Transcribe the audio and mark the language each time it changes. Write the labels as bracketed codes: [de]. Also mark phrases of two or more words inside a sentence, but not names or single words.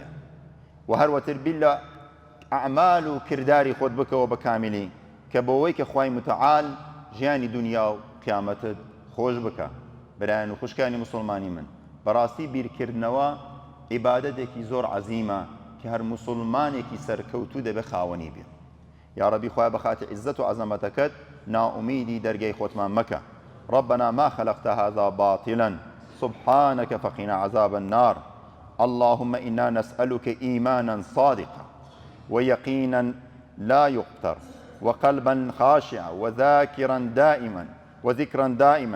[ckb] و هەروەتر بیل لە ئەعمال و کردداری خۆت بکەوە بە کامیلی کە بەوەی کە خوای متعال ژیانی دنیا و قیامەتت خۆش بکە. برایان و خوشکانی موسڵمانی من، بەڕاستی بیرکردنەوە عیبادەتێکی زۆر عەزیمە کە هەر موسڵمانێکی سەرکەوتوو دەبێ خاوەنی بێ. یا ربی خوای بەخاتر عیزەت و عەزەمەتەکەت نائومیدی دەرگای خۆتمان مەکە. [ar] ربنا ما خلقت هذا باطلا سبحانك فقنا عذاب النار. اللهم إنا نسألك إيمانا صادقا ويقينا لا يقتر وقلبا خاشعا وذكرا دائما.